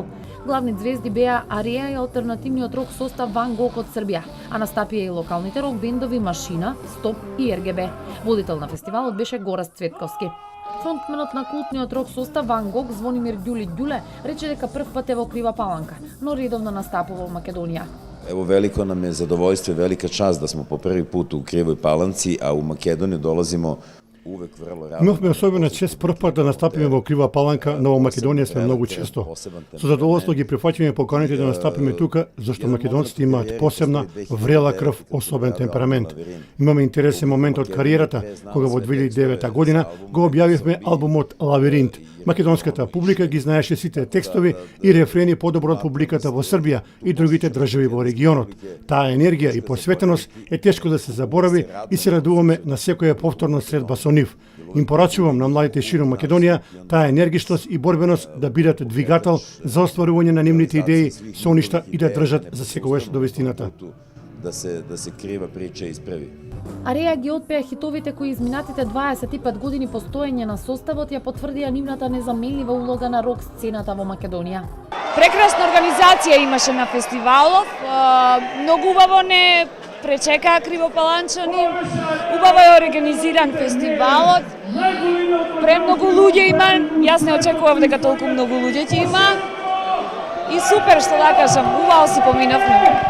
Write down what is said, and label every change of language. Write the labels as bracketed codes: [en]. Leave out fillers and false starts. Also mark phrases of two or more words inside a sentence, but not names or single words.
[mk] Главни звезди беа Ареја и алтернативниот рок состав Ван Гог од Србија, а настапија и локалните рок бендови Машина, Стоп и РГБ. Водител на фестивалот беше Гораст Цветковски. Фронтменот на култниот рок состав Ван Гог, Звонимир Ѓуле, рече дека прв пат е во Крива Паланка, но редовно настапува во Македонија. [sr] Evo, veliko nam je zadovoljstvo i velika čast da smo po prvi put u Krivoj Palanci, a u Makedoniju dolazimo uvek vrlo rado. [mk] Имавме особена чест прв пат да настапиме во Крива Паланка, но во Македонија сме многу често. Со задоволство ги прифаќаме поканите да настапиме тука, зашто македонците имаат посебна, врела крв, особен темперамент. Имаме интересен момент од кариерата, кога во 2009 година го објавивме албумот Лавиринт. Македонската публика ги знаеше сите текстови и рефрени подобро од публиката во Србија и другите држави во регионот. Таа енергија и посветеност е тешко да се заборави и се радуваме на секоја повторна средба со нив. Им порачувам на младите широм Македонија таа енергичност и борбеност да бидат двигател за остварување на нивните идеи, соништа и да држат за секогаш до вистината. [sr] Da se kriva priča ispravi. [mk] Ареја ги отпеа хитовите кои изминатите 25 години постоење на составот ја потврдија нивната незаменлива улога на рок сцената во Македонија. Прекрасна организација имаше на фестивалов, многу убаво не пречекаа кривопаланчани, убаво е организиран фестивалот, премногу луѓе има, јас не очекував дека толку многу луѓе ќе има и супер, што да кажам, убаво си поминавме.